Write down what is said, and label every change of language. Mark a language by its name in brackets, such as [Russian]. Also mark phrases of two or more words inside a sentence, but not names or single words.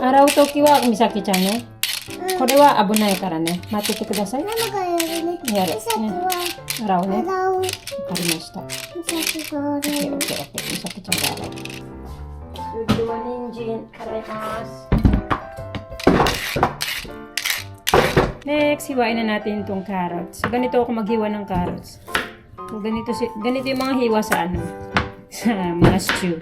[Japanese] 洗うときは、みさきちゃんね。うんこれは危ないからね。待っててください。ママがやるね。やるさっきは洗うね。わか洗う。りました。さっきがオッケー、洗うオッ。ケー、オッケー。みさきちゃんが洗う。次は人参、洗います。 [Filipino] Next, hiwain na natin itong carrots. So, ganito ako maghiwa ng carrots. So, ganito yung mga hiwa sa ano, sa mga stew.